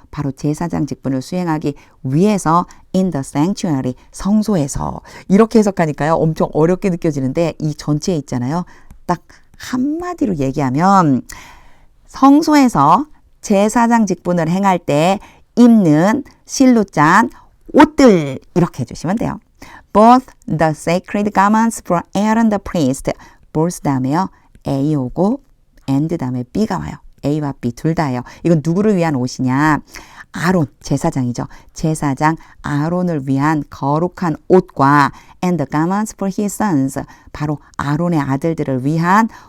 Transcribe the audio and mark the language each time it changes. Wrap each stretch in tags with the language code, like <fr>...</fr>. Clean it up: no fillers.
<ko>바로 제사장 직분을 수행하기 위해서</ko> <en>in the sanctuary</en> <ko>성소에서. 이렇게 해석하니까요. 엄청 어렵게 느껴지는데 이 전체에 있잖아요. 딱 한마디로 얘기하면 성소에서 제사장 직분을 행할 때 입는 실로 짠 옷들 이렇게 해주시면 돼요.</ko> <en>Both the sacred garments for Aaron the priest.</en> <ko>both 다음에요. A 오고 and 다음에 B가 와요. A와 B 둘 다예요. 이건 누구를 위한 옷이냐? 아론, 제사장이죠. 제사장 아론을 위한 거룩한 옷과</ko> <en>and the garments for his sons.</en> <ko>바로 아론의 아들들을 위한</ko>